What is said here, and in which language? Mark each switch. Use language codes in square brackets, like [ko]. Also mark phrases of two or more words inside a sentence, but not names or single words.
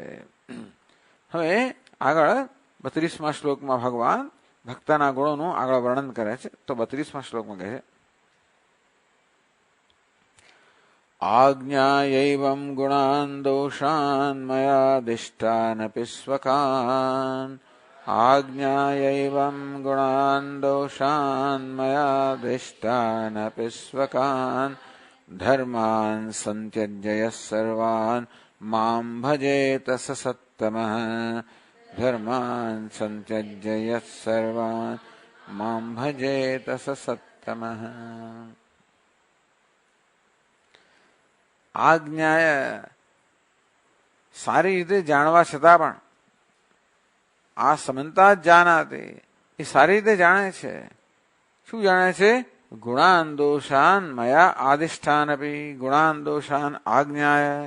[gu] હવે આગળ 32મા શ્લોકમાં ભગવાન ભક્તના ગુણોનું આગળ વર્ણન કરે છે. તો 32મા શ્લોકમાં કહે છે [sa] આજ્ઞાયૈવં ગુણાન દોષાન મયા દિષ્ટાનપિ સ્વકાન आज्ञायैवं गुणान् दोषान् मयाधिष्ठानपि स्वकान् धर्मान् संत्यज्य यः सर्वान् मां भजेत स सत्तमः धर्मान् संत्यज्य यः सर्वान् मां भजेत स सत्तमः। [gu] આજ્ઞાએ સારી રીતે જાણવા છતાં પણ આ સમંતા જ જાનાતી એ સારી રીતે જાણે છે. શું જાણે છે? [sa] ગુણાન દોષાન મયા આધિષ્ઠાન અપી ગુણાન દોષાન આજ્ઞાય.